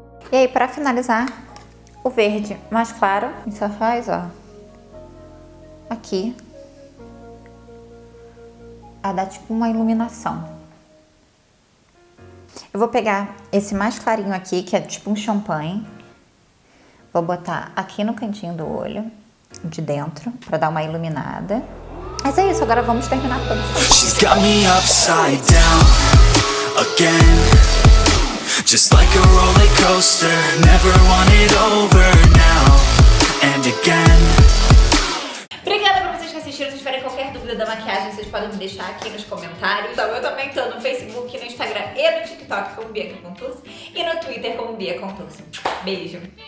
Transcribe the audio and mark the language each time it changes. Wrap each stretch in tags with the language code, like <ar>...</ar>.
<pt>E aí, pra finalizar, o verde mais claro, a gente só faz, ó, aqui, a dar tipo uma iluminação. Eu vou pegar esse mais clarinho aqui, que é tipo um champanhe. Vou botar aqui no cantinho do olho, de dentro, pra dar uma iluminada. Mas é isso, agora vamos terminar a produção.</pt> <en>She's got me upside down again, just like a roller coaster, never want it over now and again.</en> <pt>Obrigada pra vocês que assistiram. Se tiverem qualquer dúvida da maquiagem, vocês podem me deixar aqui nos comentários. Então, eu também tô no Facebook, no Instagram e no TikTok como Bia Contursi e no Twitter como Bia Contursi. Beijo!</pt>